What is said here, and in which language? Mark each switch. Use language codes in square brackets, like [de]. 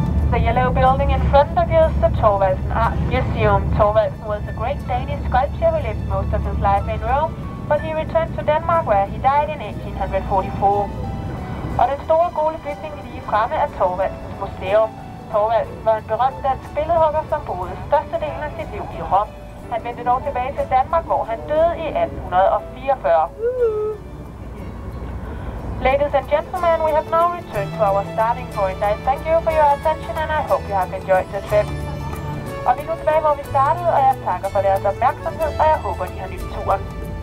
[en] The yellow building in front of you is the Thorvaldsen Art Museum. Thorvaldsen was a great Danish sculptor who lived most of his life in Rome, but he returned to Denmark where he died in 1844. [da] Og den store gule bygning lige fremme er Thorvaldsens Museum. Thorvaldsen var en berømt dansk billedhugger, som boede størstedelen af sit liv i Rom. Han vendte dog tilbage til Danmark, hvor han døde i 1844. [en] Ladies and gentlemen, we have now returned to our starting point. I thank you for your attention and I hope you have enjoyed the trip. [da] Og vi er nu tilbage, hvor vi startede, og jeg takker for deres opmærksomhed, og jeg håber, de har nydt turen.